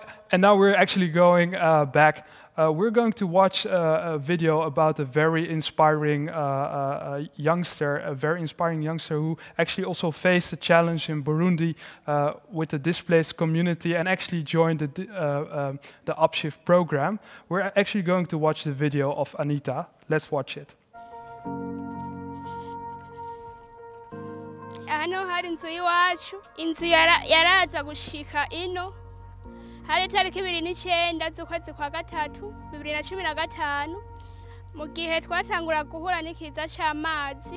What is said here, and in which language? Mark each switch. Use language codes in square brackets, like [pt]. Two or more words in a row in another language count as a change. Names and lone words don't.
[en] And now we're actually going back. We're going to watch a video about a very inspiring youngster, who actually also faced a challenge in Burundi with the displaced community and actually joined the Upshift program. We're actually going to watch the video of Anita. Let's watch it. [rn] Hano hari inzu y'iwacu, inzu yaraza gushika ino hari tariki 29 z'ukwezi kwa gatatu 2015 mu gihe twatangura guhura n'ikiza c'amazi.